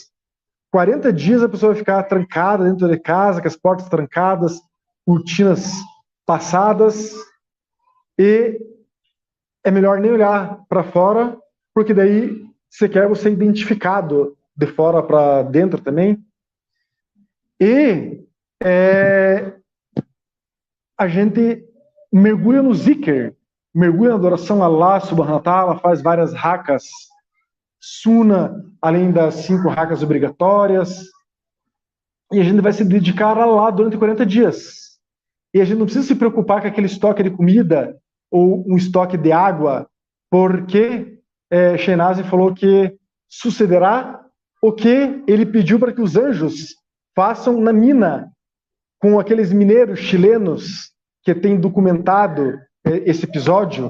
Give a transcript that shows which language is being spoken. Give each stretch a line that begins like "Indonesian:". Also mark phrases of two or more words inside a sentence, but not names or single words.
Portuguese: 40 dias a pessoa vai ficar trancada dentro de casa, com as portas trancadas, cortinas passadas, e é melhor nem olhar para fora, porque daí sequer você é identificado de fora para dentro também. E a gente mergulha no zikr, mergulha na adoração a Allah
Arabic: سبحانه وتعالى,
Portuguese: faz várias rakas suna, além das 5 rakas obrigatórias, e a gente vai se dedicar a Allah durante 40 dias. E a gente não precisa se preocupar com aquele estoque de comida ou um estoque de água, porque Sheinazi falou que sucederá o que ele pediu para que os anjos façam na mina, com aqueles mineiros chilenos que têm documentado esse episódio.